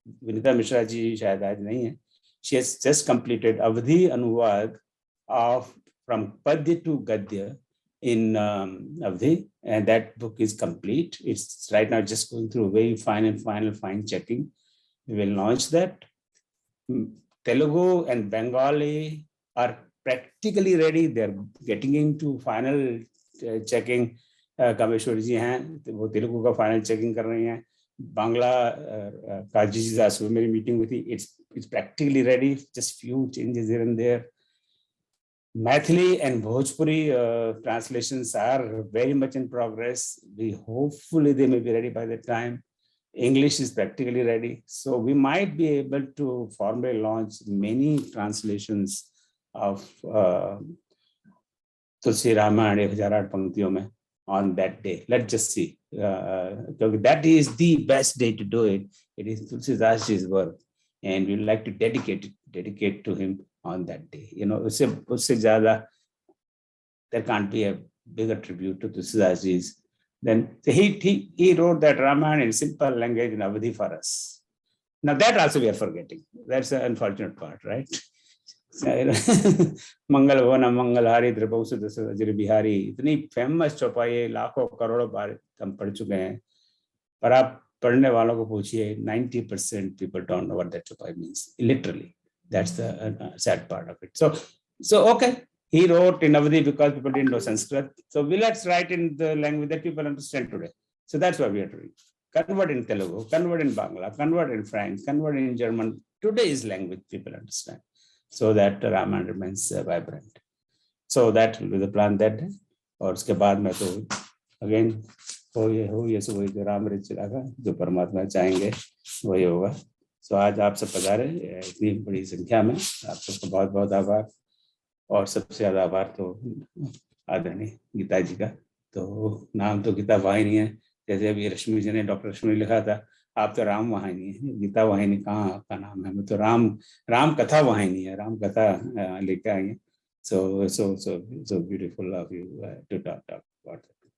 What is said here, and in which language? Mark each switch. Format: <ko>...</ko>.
<hi>विनीता मिश्रा जी शायद आज नहीं है।</hi> <en>She has just completed</en> <hi>अवधि अनुवाद</hi> <en>of from Padya to Gadya in Avadhi, and that book is complete. It's right now just going through very fine checking. We will launch that. Telugu and Bengali are practically ready. They're getting into final checking.</en> <hi>Kameshwar जी हैं, वो तेलुगु का final checking कर रही हैं। बांग्ला काजी जी से सुबह मेरी meeting हुई थी।</hi> <en>It's practically ready. Just few changes here and there. Maithili and Bhojpuri translations are very much in progress. Hopefully they may be ready by the time. English is practically ready. So we might be able to formally launch many translations of Tulsi Ramayana 1008</en> <hi>पंक्तियों में</hi> <en>on that day. Let's just see. That is the best day to do it. It is Tulsidas Ji's birth, and we like to dedicate to him on that day. You know,</en> <hi>usse zyada</hi> <en>there can't be a bigger tribute to Tulsidas Ji's. Then he wrote that Ramayana in simple language in Awadhi for us. Now that also we are forgetting. That's the unfortunate part, right?</en> <hi>मंगल भवन मंगलहारी द्रपौसु दशरथ बिहारी, इतनी famous चौपाई है, लाखों करोड़ों बार हम पढ़ चुके हैं, पर आप पढ़ने वालों को पूछिए</hi> <en>90% people don't know what that</en> <hi>चौपाई</hi> <en>means literally. That's the sad part of it. So okay, he wrote in Awadhi because people didn't know Sanskrit, so let's write in the language that people understand today. So that's what we are doing. Convert in Telugu, convert in Bangla, convert in French, convert in German, today's language people understand, so that Ramayana remains vibrant. So that will be the plan that day.</en> <hi>और उसके बाद में तो again हो ये सो वही जो Ram rich लगा, जो परमात्मा चाहेंगे वही होगा. So आज आप सब पधारे इतनी बड़ी संख्या में, आप सबको बहुत बहुत आभार. और सबसे ज्यादा आभार तो आदरणीय गीता जी का. तो नाम तो गीता वाहिनी है, जैसे अभी रश्मि जी ने, डॉक्टर रश्मि ने लिखा था, आप तो राम वाहिनी है, गीता वाहिनी कहाँ आपका नाम है, मैं तो राम कथा वाहिनी है, राम कथा लेकर आई है.</hi> <en>So beautiful of you to talk about it.</en>